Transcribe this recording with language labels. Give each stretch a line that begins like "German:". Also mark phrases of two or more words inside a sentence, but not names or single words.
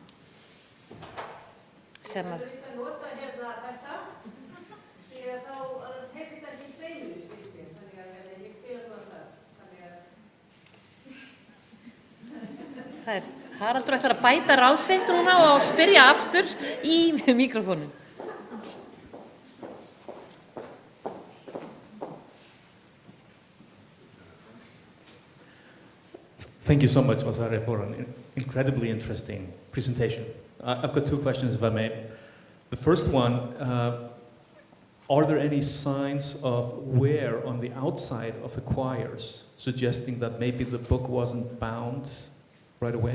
Icelandic: Sem að nota hérna þetta því að þá heyrist ekki sveimur í skýrslunni, þannig að ég spila svona það. Það Haraldur ætlar að bæta ráð sitt núna og spyrja aftur í mikrofóninn.
English: Thank you so much, Vasarė, for an incredibly interesting presentation. I've got two questions, if I may. The first one, are there any signs of wear on the outside of the choirs, suggesting that maybe the book wasn't bound right away?